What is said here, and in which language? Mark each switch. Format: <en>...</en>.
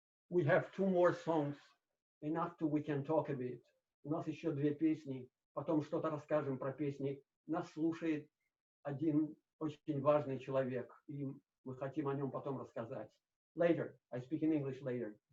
<en>We have 2 more songs, and after we can talk a bit.</en> <ru>У нас еще 2 песни, потом что-то расскажем про песни. Нас слушает один очень важный человек, и мы хотим о нем потом рассказать.</ru> <en>Later, I speak in English later.</en>